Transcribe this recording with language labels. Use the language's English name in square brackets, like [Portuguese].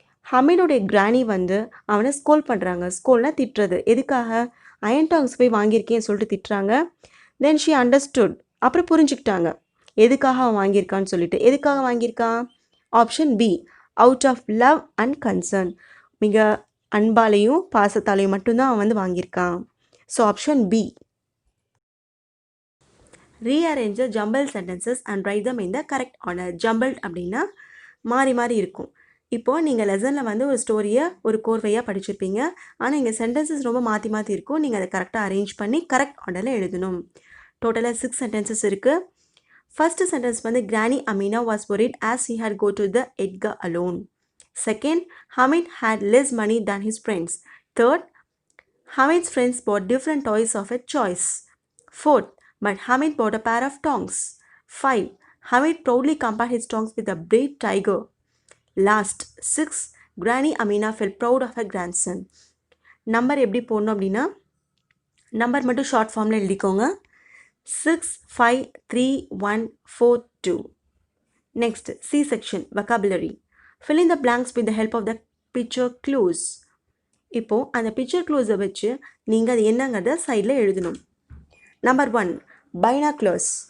[Tamil] ஹமீடோடைய கிராணி வந்து அவனை ஸ்கோல் பண்ணுறாங்க. ஸ்கோல்னால் திட்டுறது. எதுக்காக? அயன் டாங்ஸ் போய் வாங்கியிருக்கேன்னு சொல்லிட்டு திட்டுறாங்க. [English] Then she understood. [Tamil] அப்புறம் புரிஞ்சுக்கிட்டாங்க எதுக்காக அவன் வாங்கியிருக்கான்னு சொல்லிட்டு. எதுக்காக வாங்கியிருக்கான்? [English] Option B, out of love and concern. [Tamil] மிக அன்பாலையும் பாசத்தாலையும் மட்டும்தான் அவன் வந்து வாங்கியிருக்கான். [English] So option B. Rearrange the jumbled sentences and write them in the correct order. [Tamil] Jumbled அப்படின்னா மாறி மாறி இருக்கும். இப்போது நீங்கள் லெசனில் வந்து ஒரு ஸ்டோரியை ஒரு கோர்வையாக படிச்சிருப்பீங்க. ஆனால் இங்கே சென்டென்சஸ் ரொம்ப மாற்றி மாற்றி இருக்கும். நீங்கள் அதை கரெக்டாக அரேஞ்ச் பண்ணி கரெக்ட் ஆர்டரில் எழுதணும். டோட்டலாக 6 சென்டென்சஸ் இருக்குது. [English] First sentence வந்து granny Amina was worried as he had go to the Edgar alone. Second, Hamid had less money than his friends. Third, Hamid's friends bought different toys of a choice. Fourth, but Hamid bought a pair of tongs. 5. Hamid proudly compared his tongs with a brave tiger. Last, 6. Granny Amina felt proud of her grandson. [Tamil] Number எப்படி போடணும் அப்படின்னா, number மட்டும் short ஃபார்மில் எழுதிக்கோங்க. 6, 5, 3, 1, 4, 2. [English] Next, C section, vocabulary. Fill in the blanks with the help of the picture clues. [Tamil] இப்போது அந்த picture க்ளூஸை வச்சு நீங்கள் அது என்னங்கிறத சைடில் எழுதணும். [English] Number 1, binoculars.